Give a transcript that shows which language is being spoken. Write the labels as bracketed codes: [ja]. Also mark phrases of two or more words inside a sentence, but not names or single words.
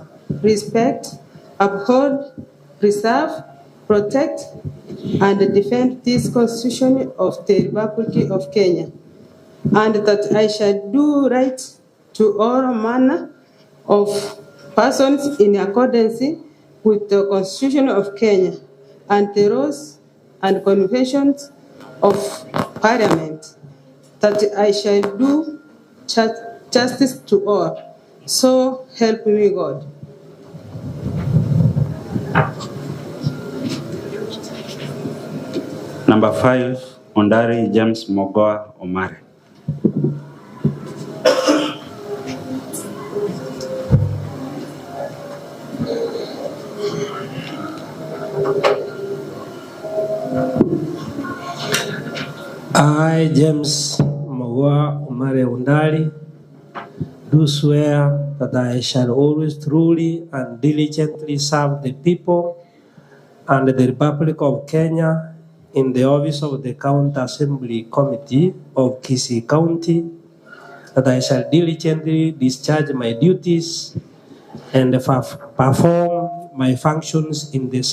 [en] respect, uphold, preserve, protect, and defend this Constitution of the Republic of Kenya, and that I shall do right to all manner of persons in accordance with the Constitution of Kenya and the laws and conventions of Parliament, that I shall do justice to all. So help me God. Number 5, Ondari James Mogoa Omare. I, James Mogoa Omare Ondari, do swear that I shall always truly and diligently serve the people and the Republic of Kenya in the office of the County Assembly Committee of Kisii County, that I shall diligently discharge my duties and perform my functions in the